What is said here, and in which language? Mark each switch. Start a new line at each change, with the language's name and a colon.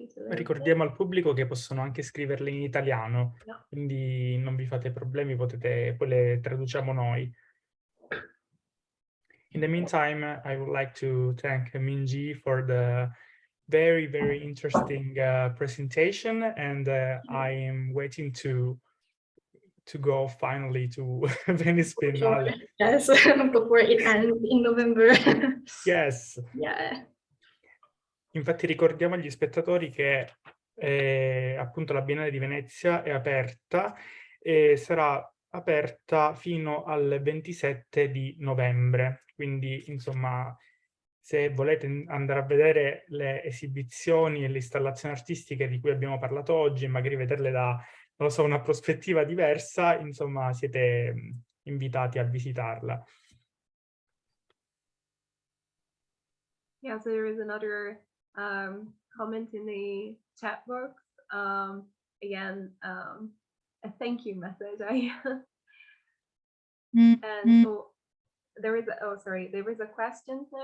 Italian: Ricordiamo al pubblico che possono anche scriverle in italiano, quindi non vi fate problemi, poi le traduciamo noi.
English: In the meantime, I would like to thank Minji for the very, very interesting presentation, and I am waiting to go finally to Venice Biennale. Yes, before it ends in November. Yes. Yeah.
Italian: Infatti ricordiamo agli spettatori che appunto la Biennale di Venezia è aperta e sarà aperta fino al 27 di novembre, quindi insomma se volete andare a vedere le esibizioni e le installazioni artistiche di cui abbiamo parlato oggi e magari vederle da, non lo so, una prospettiva diversa, insomma, siete invitati a visitarla.
English: Yeah, so there is another comment in the chat box. Again, a thank you message. And there is a question.